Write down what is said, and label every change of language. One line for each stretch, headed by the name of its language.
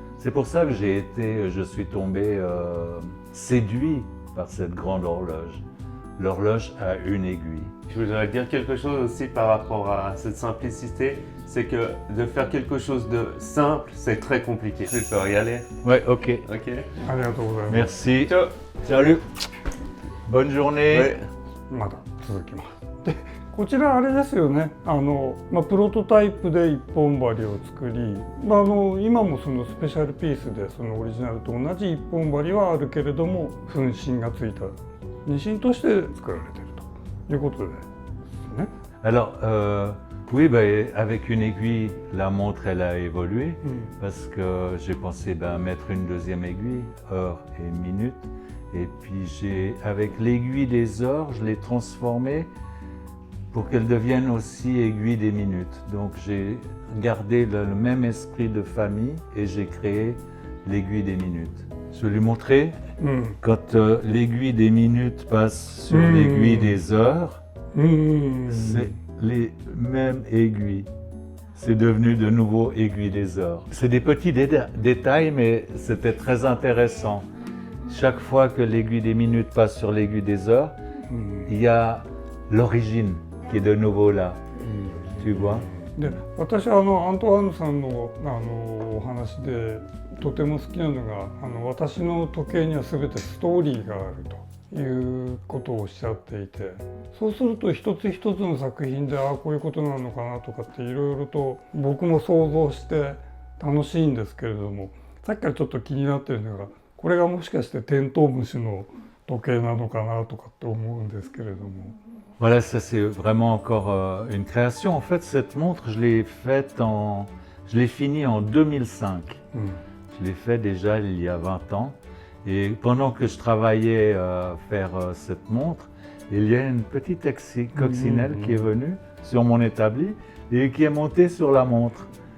French: C'est pour ça que je suis tombé séduit par cette grande horloge. L'horloge a une aiguille. Je voudrais dire quelque chose aussi par rapport à cette simplicité, c'est que de faire quelque chose de simple, c'est très compliqué. Je peux y aller. Ouais, ok. Ok.
Japanese: ありがとうございます。
French: Merci. Ciao. Salut. Bonne journée. Ouais.
Japanese: まだ続きます。でこちらあれですよね、プロトタイプで一本針を作り、今もそのスペシャルピースでそのオリジナルと同じ一本針はあるけれども粉芯がついた二芯として作られているということでですね。
French: Alors, oui, avec une aiguille, la montre, elle a évolué parce que j'ai pensé mettre une deuxième aiguille, heure et minute. Et puis, avec l'aiguille des heures, je l'ai transformée pour qu'elle devienne aussi aiguille des minutes. Donc, j'ai gardé le même esprit de famille et j'ai créé l'aiguille des minutes. Je vais lui montrer, quand l'aiguille des minutes passe sur l'aiguille des heures, c'est les mêmes aiguilles. C'est devenu de nouveau aiguille des heures. C'est des petits détails, mais c'était très intéressant. Chaque fois que l'aiguille des minutes passe sur l'aiguille des heures, il y a l'origine qui est de nouveau là. Tu vois?
Japanese: で私はアントワーヌさんのお話でとても好きなのが私の時計には全てストーリーがあるということをおっしゃっていて、そうすると一つ一つの作品でこういうことなのかなとかっていろいろと僕も想像して楽しいんですけれども、さっきからちょっと気になってるのがこれがもしかしてテントウムシの時計なのかなとかって思うんですけれども。
French: Voilà, ça c'est vraiment encore une création. En fait, cette montre, je l'ai finie en 2005. Je l'ai fait déjà il y a 20 ans. Et pendant que je travaillais à faire cette montre, il y a une petite coccinelle qui est venue sur mon établi et qui est montée sur la montre.